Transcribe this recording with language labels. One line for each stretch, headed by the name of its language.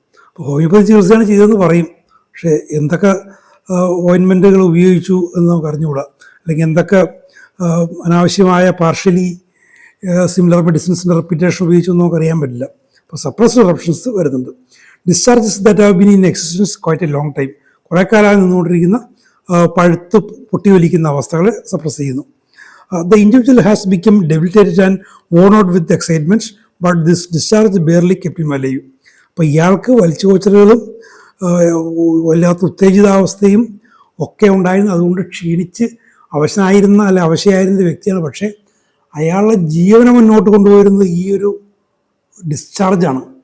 Malayalam: അപ്പോൾ ഹോമിയോപ്പതി ചികിത്സയാണ് ചെയ്തതെന്ന് പറയും, പക്ഷേ എന്തൊക്കെ ഓയിൻമെൻറ്റുകൾ ഉപയോഗിച്ചു എന്ന് നമുക്ക് അറിഞ്ഞുകൂടാ, അല്ലെങ്കിൽ എന്തൊക്കെ അനാവശ്യമായ പാർഷ്യലി സിമിലർ മെഡിസിൻസിൻ്റെ റെപ്പിറ്റേഷൻ ഉപയോഗിച്ചു എന്ന് നമുക്കറിയാൻ പറ്റില്ല. അപ്പോൾ സപ്രസ്ഡ് ഇറപ്ഷൻസ് വരുന്നുണ്ട്.
English: discharges that have been in existence quite a long time,
Malayalam: കുറേ കാലമായി നിന്നുകൊണ്ടിരിക്കുന്ന പഴുത്ത് പൊട്ടിയൊലിക്കുന്ന അവസ്ഥകളെ സപ്രസ് ചെയ്യുന്നു.
English: The individual has become debilitated and worn out with excitements, but this discharge barely kept him alive.
Malayalam: അപ്പോൾ ഇയാൾക്ക് വലിച്ചുകോച്ചലുകളും വല്ലാത്ത ഉത്തേജിതാവസ്ഥയും ഒക്കെ ഉണ്ടായിരുന്നു. അതുകൊണ്ട് ക്ഷീണിച്ച് അവശനായിരുന്ന അല്ല അവശയായിരുന്ന വ്യക്തിയാണ്. പക്ഷേ അയാളുടെ ജീവനെ മുന്നോട്ട് കൊണ്ടുപോയിരുന്നത് ഈ ഒരു ഡിസ്ചാർജാണ്.